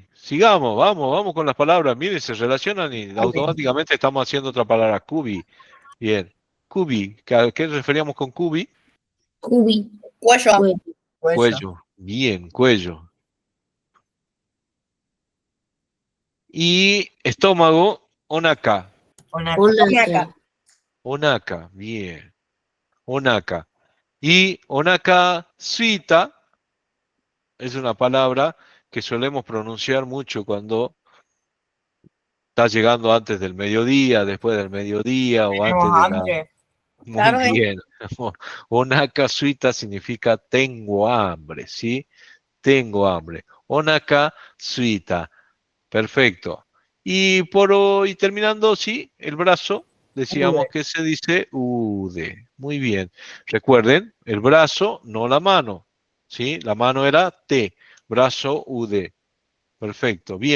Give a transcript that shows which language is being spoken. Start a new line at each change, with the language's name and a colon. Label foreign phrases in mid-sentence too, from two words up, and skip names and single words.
Spanish: Sigamos, vamos con las palabras. Miren, se relacionan y automáticamente estamos haciendo otra palabra. Kubi. Bien. Kubi. ¿A qué referíamos con Kubi? Kubi. Cuello. Cuello. Cuello. Bien, cuello. Y estómago, onaka. Onaka. Onaka, bien. Onaka. Y
Japanese: お腹すいた
Spanish: es una palabra que solemos pronunciar mucho cuando está llegando antes del mediodía, después del mediodía o Tenemos antes de la... hambre. Muy Tarde. bien.
Japanese: お腹すいた
Spanish: significa tengo hambre, ¿sí? Tengo hambre.
Japanese: お腹すいた.
Spanish: Perfecto. Y terminando, sí, el brazo, decíamos Ude. que se dice ude. Muy bien. Recuerden, el brazo, no la mano. ¿Sí? La mano era te. Brazo, ude. Perfecto. Bien.